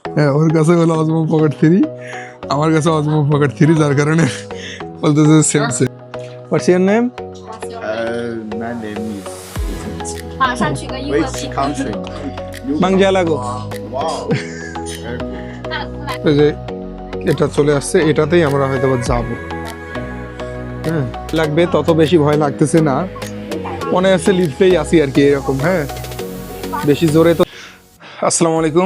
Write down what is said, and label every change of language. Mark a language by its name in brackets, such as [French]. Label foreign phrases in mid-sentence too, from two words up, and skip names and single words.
[Bangla] হ্যাঁ, ওর কাছে হলো অজমো পকেট 3, আমার কাছে অজমো পকেট 3, যার কারণে বলতেছে [English] same same. What's your name? My name is [Chinese] 马上取个英文 [English] which [Chinese] 名。 [English] country? Mangjalago. Wow. [Bangla] এই যে এটা চলে আসছে, এটাতেই আমরা হয়তো যাব। হ্যাঁ, লাগবে তত বেশি ভয় লাগতেছে না, মনে আছে লিফটেই আসি আর কি, এরকম। হ্যাঁ, বেশি জোরে তো। [Arabic] السلام عليكم.